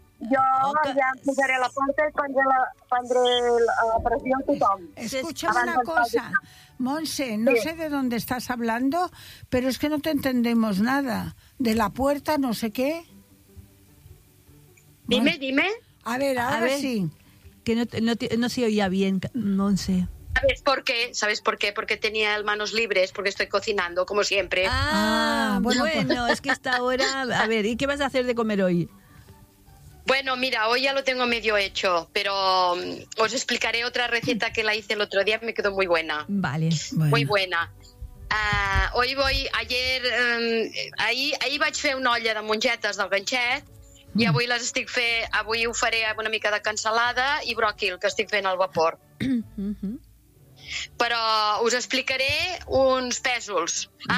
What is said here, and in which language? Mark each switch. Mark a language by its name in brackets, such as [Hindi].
[Catalan] Jo ja posaré la porta i prendré la pressió a tothom. [Spanish] Escucha'm una cosa. Montse, no sé de dónde estás hablando, pero es que no te entendemos nada. ¿De la puerta, no sé qué? Dime, dime. A ver, ahora sí. Que no se oía bien, Montse. ¿Sabes por qué? ¿Sabes por qué? Porque tenía manos libres, porque estoy cocinando, como siempre. Ah, bueno, es que esta hora... A ver, ¿y qué vas a hacer de comer hoy? Bueno, mira, hoy ya lo tengo medio hecho, pero os explicaré otra receta que la hice el otro día, me quedó muy buena. Vale. Bueno. Muy buena. Hoy voy, ayer, [Catalan] ahir vaig fer una olla de mongetes del ganxet i avui les estic fent, avui ho faré amb una mica de cansalada i bròquil, que estic fent al vapor. Però us explicaré uns pèsols. Vale.